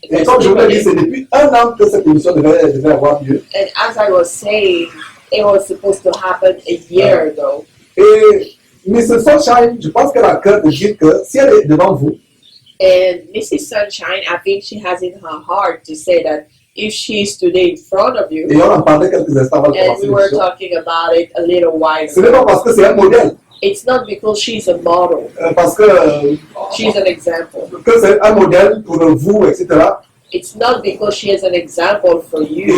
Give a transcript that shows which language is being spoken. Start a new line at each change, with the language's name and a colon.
French: et comme je vous l'ai dit,
English: testimony,
French: c'est depuis 1 an que cette émission devait avoir lieu.
English: and as I was saying, it was supposed to happen a year ago.
French: Et Mrs. Sunshine, je pense qu'elle a le cœur de dire que si elle est devant vous,
English: And Mrs. Sunshine, I think she has in her heart to say that if she's today in front of you,
French: et on en parlait quelques instants avant de
English: and
French: commencer
English: we were
French: l'émission,
English: talking about it a little while
French: ce n'est pas
English: ago,
French: parce que c'est un modèle,
English: it's not because she's a model,
French: parce que
English: she's an example.
French: c'est un modèle pour vous, etc.
English: It's not because she is an example for you.